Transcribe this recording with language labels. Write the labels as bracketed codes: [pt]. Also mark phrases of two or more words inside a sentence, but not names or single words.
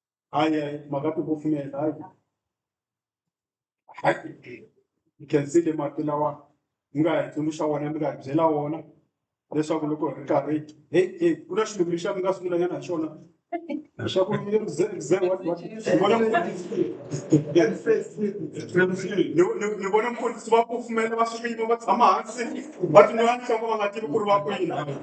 [ts] Hayi makathi kufumela hayi. [en] You can see the [ts] mati lawa mi nga hi tsundzuxa wona mi nga hi byela wona leswaku loko hi ri karhi hey ku na xilo lexa mi nga sungulanyana hi xona xa ku what ni vona mfundhisi va kufumela va swiyimo va tshama hansi va twiniwa nhloko va nga tivi ku ri va kwini